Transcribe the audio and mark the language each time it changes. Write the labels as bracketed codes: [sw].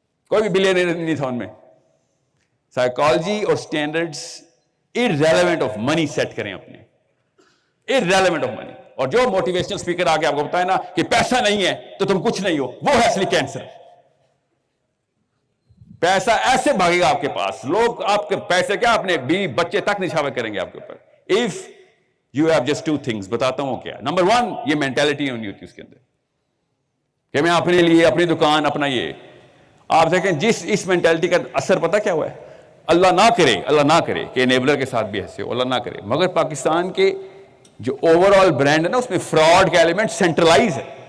[ur] کوئی بھی بلینئر نہیں تھا ان میں. سائیکالوجی اور standards [en] irrelevant of money [ur] set کریں اپنے، irrelevant of money. اور جو موٹیویشنل اسپیکر آگے آپ کو بتائے نا کہ پیسہ نہیں ہے تو تم کچھ نہیں ہو، وہ ہے اصلی کینسر. پیسہ ایسے بھاگے گا آپ کے پاس، لوگ آپ کے پیسے کیا اپنے بیوی بچے تک نچھاور کریں گے آپ کے اوپر. [en] if you have just 2 things، [ur] بتاتا ہوں کیا. نمبر 1، یہ مینٹالٹی ہونی ہوتی ہے اس کے اندر کہ میں اپنے لیے، اپنی دکان، اپنا یہ. آپ دیکھیں جس اس مینٹالٹی کا اثر پتہ کیا ہوا ہے؟ اللہ نہ کرے کہ انیبلر کے ساتھ بھی ایسے ہو، اللہ نہ کرے، مگر پاکستان کے جو اوور آل برانڈ ہے نا اس میں فراڈ کا ایلیمنٹ سینٹرلائز ہے.